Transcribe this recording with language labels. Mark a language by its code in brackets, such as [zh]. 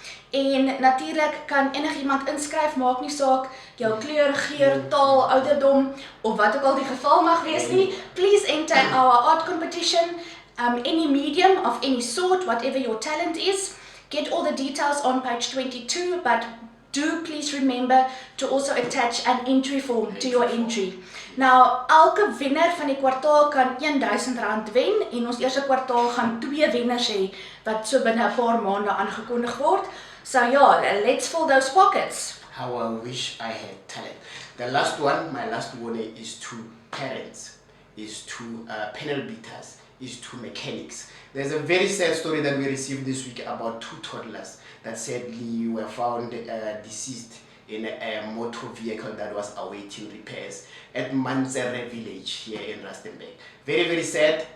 [af] En natuurlik kan enigiemand inskryf, maak nie saak jou kleur, geur, taal, ouderdom of wat ook al die geval mag wees nie. [en] Please enter our art competition. Any medium of any sort, whatever your talent is. Get all the details on page 22, but do please remember to also attach an entry form to your entry. [af] Now, elke wenner van die kwartaal kan R1000 wen, en ons eerste kwartaal gaan 2 wenners hê wat so binne 'n paar maande aangekondig word. [en] So ja, let's fill those pockets. How I wish I had talent. The last one, my last warning, is to parents, is to panel beaters, is to mechanics. There's a very sad story that we received this week about 2 toddlers that sadly were found deceased in a motor vehicle that was awaiting repairs at Manzere village here in Rustenburg. Very, very sad.